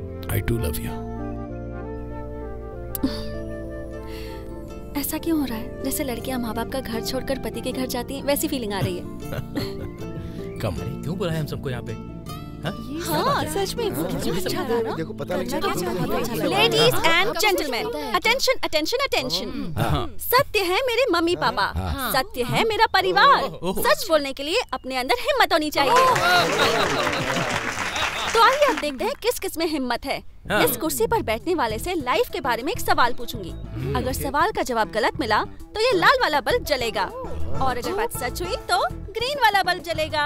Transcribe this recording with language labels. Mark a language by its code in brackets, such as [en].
[en] I too love you. [hi] ऐसा क्यों हो रहा है? जैसे लड़कियां माँ बाप का घर छोड़कर पति के घर जाती हैं, वैसी फीलिंग आ रही है। कम क्यों बुलाया हम सबको यहाँ पे? हाँ, सच में वो कितना अच्छा रहा ना? देखो पता लग जाएगा। [en] Ladies and gentlemen, attention, attention, attention. [hi] सत्य है मेरे मम्मी पापा, सत्य है मेरा परिवार। सच बोलने के लिए अपने अंदर हिम्मत होनी चाहिए। तो आइए अब देखते हैं किस किस में हिम्मत है। इस कुर्सी पर बैठने वाले से लाइफ के बारे में एक सवाल पूछूंगी। अगर सवाल का जवाब गलत मिला तो ये लाल वाला बल्ब जलेगा, और अगर बात सच हुई तो ग्रीन वाला बल्ब जलेगा।